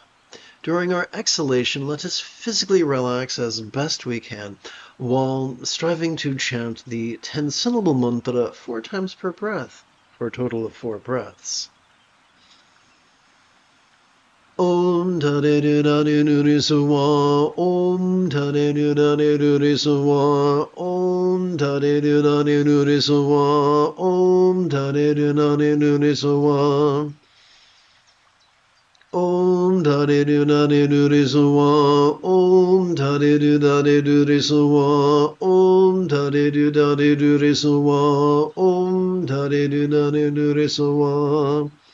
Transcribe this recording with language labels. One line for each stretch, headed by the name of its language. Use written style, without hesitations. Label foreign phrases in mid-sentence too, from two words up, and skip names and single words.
English: During our exhalation, let us physically relax as best we can while striving to chant the 10-syllable mantra 4 times per breath for a total of 4 breaths. Om Tane Du Nani Nuri Suwa, Om Tane Du Nani Nuri Suwa, Om Tane Du Nani Nuri Suwa, Om Tane Du Nani Nuri Suwa. Om Tane Du Nani Nuri Suwa, Om Tane Du Nani Nuri Suwa, Om Tane Du Nani Nuri Suwa, Om Tane Du Nani Nuri Suwa.